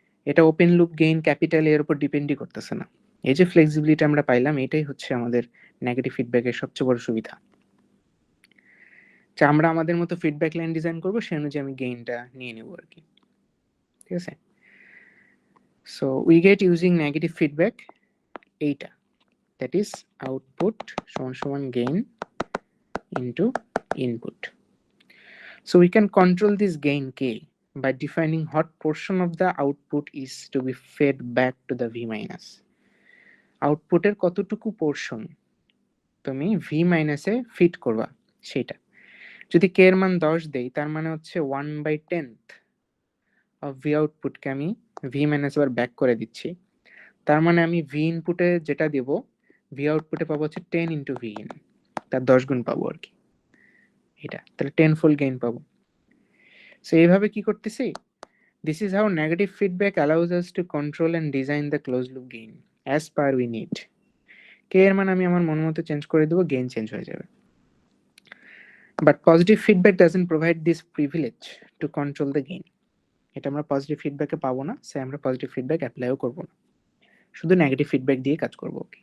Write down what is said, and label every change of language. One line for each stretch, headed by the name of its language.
Bangla: এটা open loop gain capital এর উপর ডিপেন্ডই করতেছে না। এই যে ফ্লেক্সিবিলিটি আমরা পাইলাম, এটাই হচ্ছে আমাদের নেগেটিভ ফিডব্যাকের সবচেয়ে বড় সুবিধা, যে আমরা আমাদের মতো ফিডব্যাক লাইন ডিজাইন করবো, সেই অনুযায়ী আমি গেইনটা নিয়ে নেবো আর কি, ঠিক আছে।
English: so we get using negative feedback এইটা, that is output
Bangla: সমান সমান
English: gain into input. So we can control this gain k by defining what portion of the output is to be fed back to the V minus.
Bangla: আউটপুটের কতটুকু portion তুমি V মাইনাসে fit করবা সেটা। যদি k এর মান 10 দেই, তার মানে হচ্ছে 1/10 অফ V আউটপুটকে আমি V মাইনাস আবার ব্যাক করে দিচ্ছি। তার মানে আমি V ইনপুটে যেটা দেব, V আউটপুটে পাবো হচ্ছে 10 ইন্টু V in, তার 10 গুণ পাবো আর কি, এটা তাহলে 10 fold গেইন পাবো। সো এইভাবে কি করতেছি,
English: this is how negative feedback allows us to control and design the closed loop gain as per we need.
Bangla: কে এর মান আমি আমার মন মতো চেঞ্জ করে দেবো, গেইন চেঞ্জ হয়ে যাবে।
English: But positive feedback doesn't provide this privilege to control the gain.
Bangla: এটা আমরা পজিটিভ ফিডব্যাকে পাবো না, সে আমরা পজিটিভ ফিডব্যাক অ্যাপ্লাইও করবো না, শুধু নেগেটিভ ফিডব্যাক দিয়ে কাজ করবো।